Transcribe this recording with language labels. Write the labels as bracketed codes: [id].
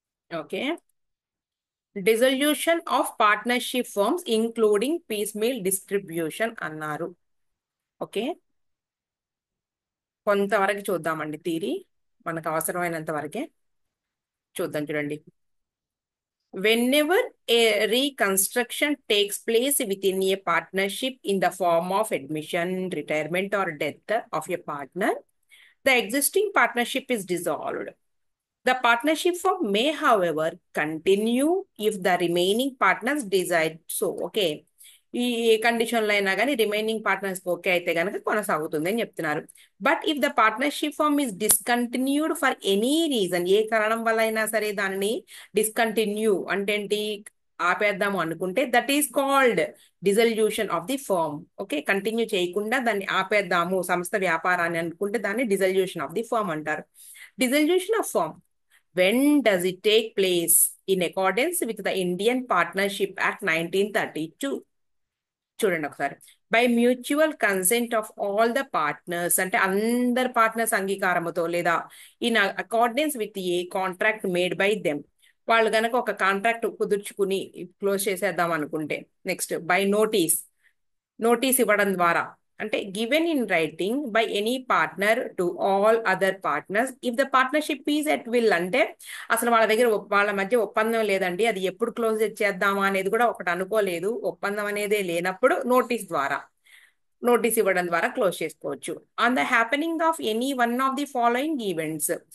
[en] Okay, dissolution of partnership firms including piecemeal distribution అన్నారు. [te] Okay, కొంతవరకు చూద్దామండి theory, మనకు అవసరమైనంత వరకే చూద్దాం. [en] చూడండి, whenever a reconstruction takes place within a partnership in the form of admission, retirement, or death of a partner, the existing partnership is dissolved. The partnership firm may, however, continue if the remaining partners decide so. Okay. [te] ఈ ఏ కండిషన్లో అయినా కానీ remaining partners okay అయితే కనుక కొనసాగుతుంది అని చెప్తున్నారు. [en] but if the partnership firm is discontinued for any reason, [te] ఏ కారణం వల్ల అయినా సరే దానిని డిస్కంటిన్యూ అంటే ఏంటి, ఆపేద్దాము అనుకుంటే, [en] That is called dissolution of the firm. [te] Okay, continue చేయకుండా దాన్ని ఆపేద్దాము సంస్థ వ్యాపారాన్ని అనుకుంటే దాన్ని డిజల్యూషన్ ఆఫ్ ది ఫర్మ్ అంటారు. [en] Dissolution of firm, when does it take place? In accordance with the Indian Partnership Act 1932. [te] చూడండి ఒకసారి. [en] by mutual consent of all the partners, [te] అంటే అందరు పార్ట్నర్స్ అంగీకారముతో, లేదా [en] in accordance with a contract made by them, [te] వాళ్ళు కనుక ఒక contract కుదుర్చుకుని close చేసేద్దాం అనుకుంటే. నెక్స్ట్, బై నోటీస్ ఇవ్వడం ద్వారా, అంటే [en] given in writing by any partner to all other partners if the partnership is at will, [te] అంటే అసలు వాళ్ళ దగ్గర వాళ్ళ మధ్య ఒప్పందం లేదండి, అది ఎప్పుడు క్లోజ్ చేద్దామా అనేది కూడా ఒకటి అనుకోలేదు, ఒప్పందం అనేదే లేనప్పుడు నోటీస్ ఇవ్వడం ద్వారా క్లోజ్ చేసుకోవచ్చు. [en] on the happening of any one of the following events,